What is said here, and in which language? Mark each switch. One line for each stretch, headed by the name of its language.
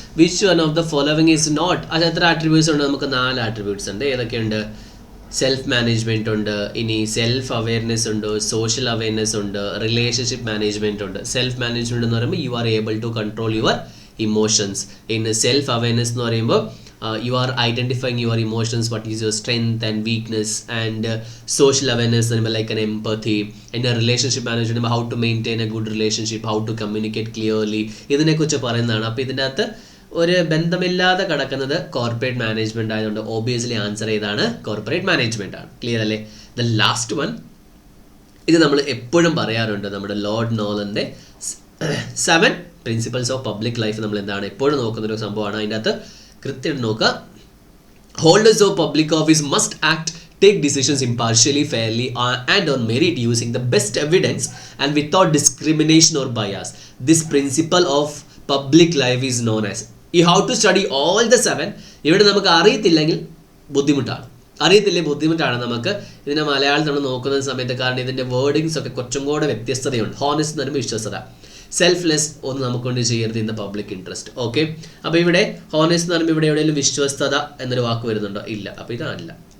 English: which one of the following is not,
Malayalam: അത് എത്ര attributes ഉണ്ട്? നമുക്ക് 4 ആട്രിബ്യൂട്ട്സ് ഉണ്ട്. ഏതൊക്കെയുണ്ട്? സെൽഫ് മാനേജ്മെൻറ്റ് ഉണ്ട്, ഇനി സെൽഫ് അവെയർനെസ് ഉണ്ട്, സോഷ്യൽ അവെയർനെസ് ഉണ്ട്, റിലേഷൻഷിപ്പ് മാനേജ്മെൻറ്റ് ഉണ്ട്.
English: self management
Malayalam: എന്ന് പറയുമ്പോൾ
English: You are able to control your emotions. In self awareness
Malayalam: എന്ന് പറയുമ്പോൾ
English: you are identifying your emotions, what is your strength and weakness, and social awareness like an empathy, and a relationship management, how to maintain a good relationship, how to communicate clearly.
Malayalam: ഇതിനെക്കുറിച്ച് പറയുന്നതാണ്. അപ്പോൾ ഇതിൻ്റെ അകത്ത് ഒരു ബന്ധമില്ലാതെ കിടക്കുന്നത് corporate management ആയതുകൊണ്ട് obviously answer ഏതാണ്? Corporate management ആണ്. ക്ലിയർ അല്ലേ?
English: the last one,
Malayalam: ഇത് നമ്മൾ എപ്പോഴും പറയാറുണ്ട്, നമ്മുടെ Lord നോളൻ്റെ 7 principles of public life നമ്മൾ എപ്പോഴും നോക്കുന്നൊരു സംഭവമാണ്. അതിൻ്റെ അകത്ത് കൃത്യം നോക്കുക.
English: Holders of public office must act, take decisions impartially, fairly, and on merit using the best evidence and without discrimination or bias. This principle of public life is known as. You have to study all the 7.
Malayalam: ഇവിടെ നമുക്ക് അറിയത്തില്ലെങ്കിൽ ബുദ്ധിമുട്ടാണ് നമുക്ക് ഇതിനെ മലയാളത്തിൽ നമ്മൾ നോക്കുന്ന സമയത്ത്. കാരണം ഇതിൻ്റെ വേർഡിങ്സ് ഒക്കെ കുറച്ചും കൂടെ വ്യത്യസ്തതയുണ്ട്. ഹോണസ്റ്റ് എന്ന് പറയുമ്പോൾ വിശ്വസത, സെൽഫ്ലെസ് ഒന്നും നമുക്കൊണ്ട് ചെയ്യരുത്
English: In the public interest.
Malayalam: Okay, അപ്പോൾ ഇവിടെ ഹോണസ്റ്റ് എന്ന് പറയുമ്പോൾ ഇവിടെ എവിടെയെങ്കിലും വിശ്വസ്തത എന്നൊരു വാക്ക് വരുന്നുണ്ടോ? ഇല്ല. അപ്പോൾ ഇതല്ല.